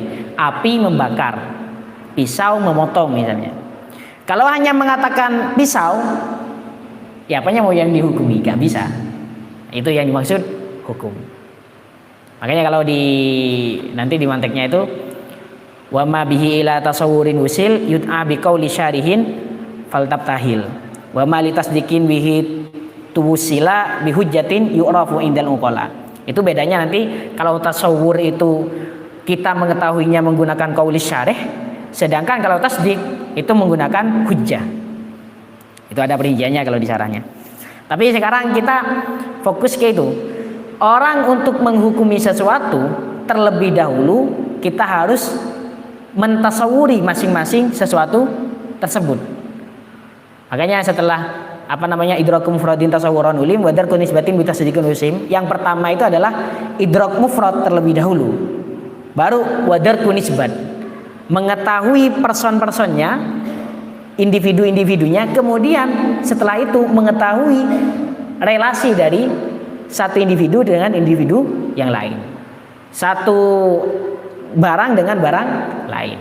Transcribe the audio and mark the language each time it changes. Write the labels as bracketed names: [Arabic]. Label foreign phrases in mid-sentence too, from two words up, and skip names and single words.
[Indonesian] Api membakar, pisau memotong misalnya. Kalau hanya mengatakan pisau, ya apanya mau yang dihukumi? Gak bisa. Itu yang dimaksud hukum. Makanya kalau nanti di manteknya itu [Arabic] وما به إلى تصور وصل يدعى بقول شارح فلتبتهل. وما لتصديق به توصلا بحجة يعرف عند العقلا. [Indonesian] Itu bedanya nanti kalau tasawur itu kita mengetahuinya menggunakan [Arabic] قول الشارح, [Indonesian] sedangkan kalau tasdik itu menggunakan hujjah. Itu ada perinciannya kalau di syarahnya. Tapi sekarang kita fokus ke itu. Orang untuk menghukumi sesuatu terlebih dahulu kita harus mentasawuri masing-masing sesuatu tersebut. Makanya setelah [Arabic] إدراك مفرد تصورا علم ودرك نسبة بتصديق وسم, [Indonesian] yang pertama itu adalah [Arabic] إدراك مفرد [Indonesian] terlebih dahulu. Baru [Arabic] ودرك نسبة, [Indonesian] mengetahui person-personnya, individu-individunya, kemudian setelah itu mengetahui relasi dari satu individu dengan individu yang lain, satu barang dengan barang lain.